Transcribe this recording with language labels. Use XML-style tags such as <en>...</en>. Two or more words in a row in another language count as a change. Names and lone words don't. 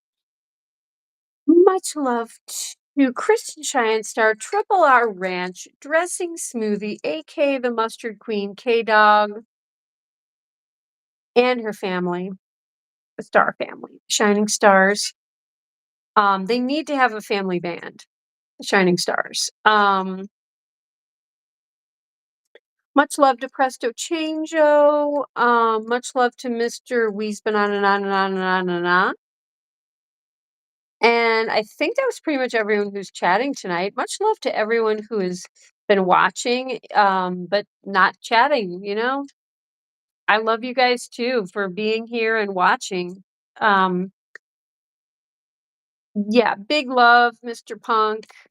<en>Much love to Kristen Cheyenne Star, Triple R Ranch, Dressing Smoothie, aka the Mustard Queen, K Dog, and her family, the Star family, Shining Stars. They need to have a family band, the Shining Stars. Much love to Presto Changeo. Much love to Mr. Wee's Banana na na na na na na. And I think that was pretty much everyone who's chatting tonight. Much love to everyone who has been watching, but not chatting, you know? I love you guys too for being here and watching. Um, yeah, big love, Mr. Punk.</en>